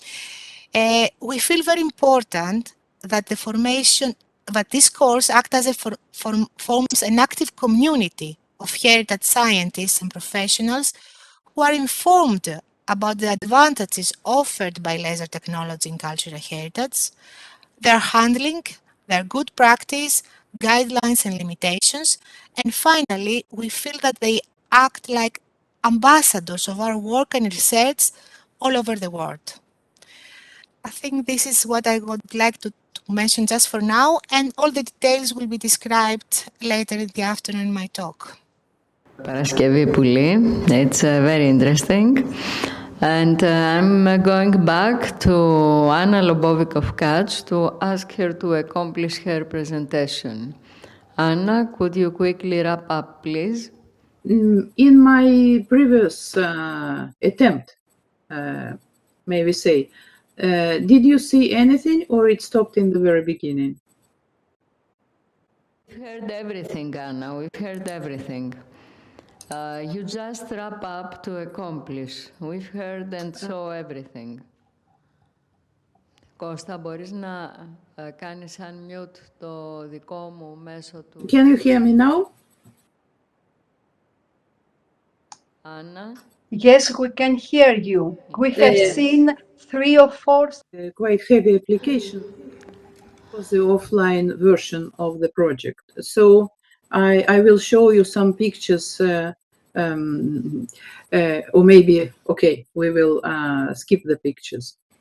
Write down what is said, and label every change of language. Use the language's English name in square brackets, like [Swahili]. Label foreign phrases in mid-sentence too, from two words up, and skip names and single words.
[English] we feel very important that this course acts as forms an active community of heritage scientists and professionals who are informed about the advantages offered by laser technology in cultural heritage, their handling, their good practice, guidelines and limitations, and finally, we feel that they act like ambassadors of our work and research all over the world. I think this is what I would like to mention just for now, and all the details will be described later in the afternoon in my talk. [Greek] Παρασκευή πολύ. [English] It's very interesting. And I'm going back to Anna Lobovik-Kach to ask her to accomplish her presentation. Anna, could you quickly wrap up, please? In my previous attempt, may we say, did you see anything or it stopped in the very beginning? We've heard everything, Anna. We've heard everything. You just wrap up to accomplish. We've heard and saw everything. [Greek] Κώστα, μπορείς να κάνεις unmute το δικό μου μέσω του... [English] Can you hear me now? Anna? Yes, we can hear you. We have seen 3 or 4... quite heavy application for the offline version of the project. So I will show you some pictures, or maybe, okay, we will skip the pictures.